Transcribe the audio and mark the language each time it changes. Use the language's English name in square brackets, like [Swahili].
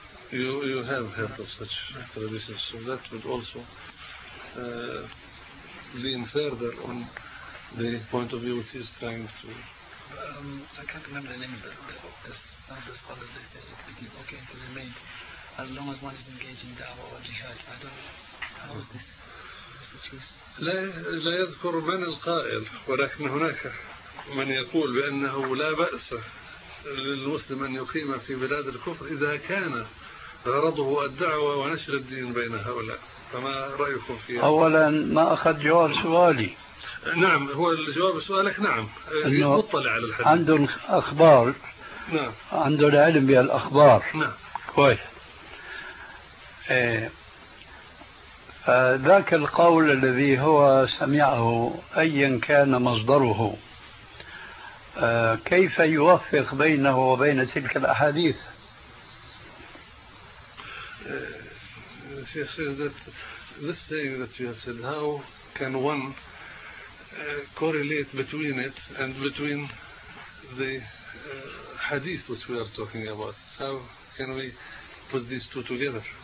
[English] You have heard of such traditions, so that would also lean further on the point of view which he's trying to. I can't remember the name of the scholar that says it would be okay to remain as long as one is engaged in da'wah or jihad. I don't know. How is this? [Arabic] لا يذكر من القائل، ولكن هناك من يقول بأنه لا بأس للمسلم أن يقيم في بلاد الكفر إذا كان غرضه الدعوة ونشر الدين بين هؤلاء، فما رأيكم فيها؟ أولا ما أخذ جواب سؤالي. نعم، هو الجواب سؤالك نعم، أنه مطلع على الحديث، عندهم أخبار. نعم، عندهم العلم بالأخبار. نعم، كويس. ذاك القول الذي هو سمعه أيا كان مصدره، كيف يوفق بينه وبين تلك الأحاديث؟ [English] The Sheikh says that this saying that you have said, how can one correlate between it and between the hadith which we are talking about? How can we put these two together?